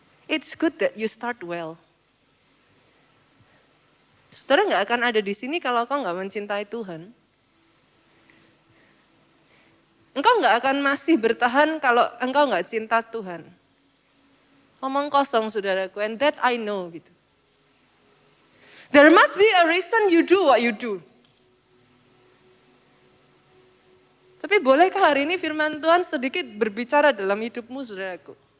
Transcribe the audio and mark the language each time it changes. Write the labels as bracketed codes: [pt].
[en] It's good that you start well. [id] Saudara nggak akan ada di sini kalau kau nggak mencintai Tuhan. Engkau nggak akan masih bertahan kalau engkau nggak cinta Tuhan. Omong kosong, saudaraku, [en] and that I know [id] gitu. [en] There must be a reason you do what you do. [id] Tapi bolehkah hari ini firman Tuhan sedikit berbicara dalam hidupmu, saudaraku?